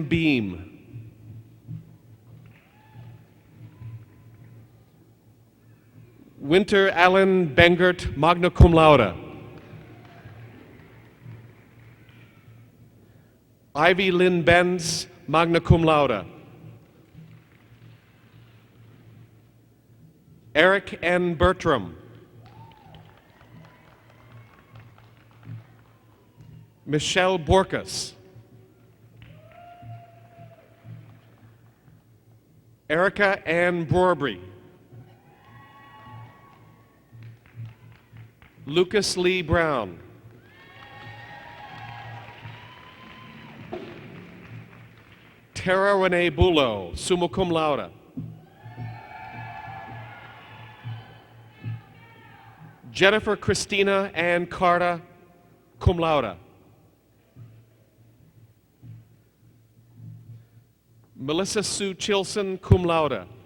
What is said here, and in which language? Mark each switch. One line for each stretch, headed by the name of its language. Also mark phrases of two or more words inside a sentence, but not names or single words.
English: Beam. Winter Allen Bengert,
Latin: magna cum laude.
English: Ivy Lynn Benz,
Latin: magna cum laude.
English: Eric N. Bertram. Michelle Baucus. Erica Ann Broerby. Lucas Lee Brown. Tara Renee Bulow,
Latin: summa cum laude.
English: Jennifer Christina Ann Carta,
Latin: cum laude.
English: Melissa Sue Chilson,
Latin: cum laude.